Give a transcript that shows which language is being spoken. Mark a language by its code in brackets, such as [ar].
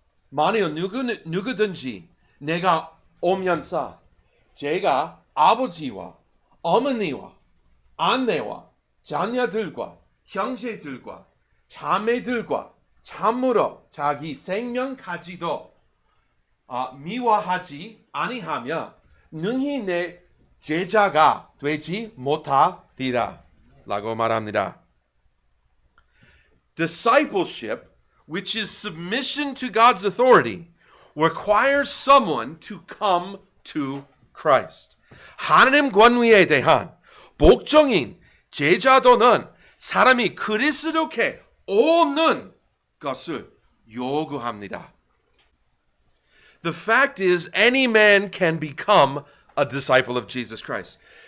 [ko] 만일 누구든지 내가 오면서 제가 아버지와 어머니와 아내와 자녀들과 형제들과 자매들과 참으로 자기 생명까지도 미워하지 아니하며 능히 내 제자가 되지 못하리라 라고 말합니다. [en] Discipleship, which is submission to God's authority, requires someone to come to Christ. [ko] 하나님 권위에 대한 복종인 제자도는 사람이 그리스도께 오는 것을 요구합니다. [en] The fact is, any man can become a disciple of Jesus Christ.